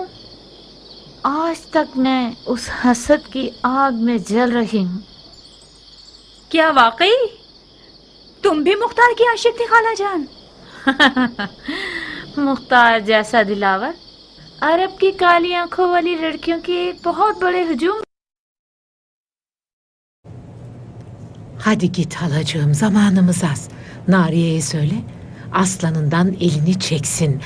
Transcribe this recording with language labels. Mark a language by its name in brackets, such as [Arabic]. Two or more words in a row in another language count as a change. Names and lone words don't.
[Hindi] आज तक मैं उस हसद की आग में जल रही हूँ। क्या वाकई? तुम भी मुख्तार की आशिक थी खाला जान? मुख्तार जैसा दिलावर अरब की काली आंखों वाली लड़कियों की एक बहुत बड़े hücum. [Turkish] Hadi git halacığım, zamanımız az. Nariye'ye söyle, aslanından elini çeksin.